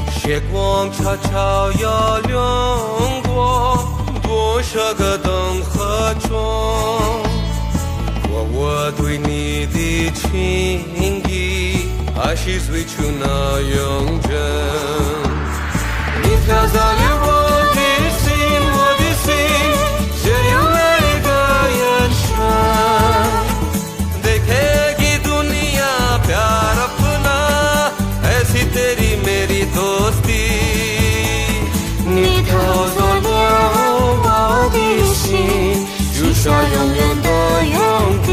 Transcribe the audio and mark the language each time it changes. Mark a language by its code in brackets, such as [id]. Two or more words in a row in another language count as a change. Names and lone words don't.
[zh] 月光悄悄摇亮过多少个灯河中，我对你的情意还是最初那样真。你飘散了我的心，我的心，只有那个眼神。 [hi] देखेगी दुनिया प्यार अपना ऐसी तेरी मेरी दोस्ती。 [zh] 你偷走了我的心，许下永远的约定。